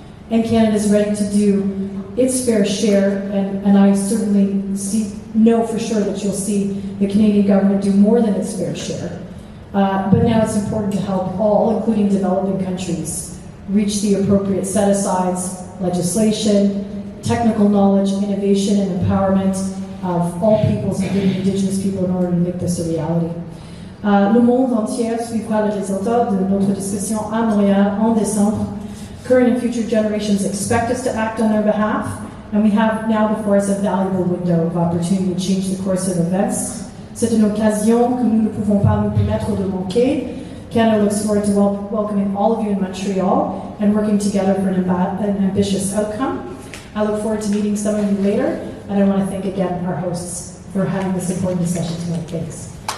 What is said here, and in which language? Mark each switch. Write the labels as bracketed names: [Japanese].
[English] And Canada is ready to do its fair share, and I certainly know for sure that you'll see the Canadian government do more than its fair share. But now it's important to help all, including developing countries, reach the appropriate set-asides, legislation, technical knowledge, innovation, and empowerment of all peoples, including Indigenous people, in order to make this a reality. [French] Le monde entier suivra le résultat de notre discussion à Montréal en décembre. [English] Current and future generations expect us to act on their behalf, and we have now before us a valuable window of opportunity to change the course of events. [French] C'est une occasion que nous ne pouvons pas nous permettre de manquer. [English] Canada looks forward to welcoming all of you in Montreal and working together for an ambitious outcome. I look forward to meeting some of you later, and I want to thank again our hosts for having this important discussion tonight. Thanks.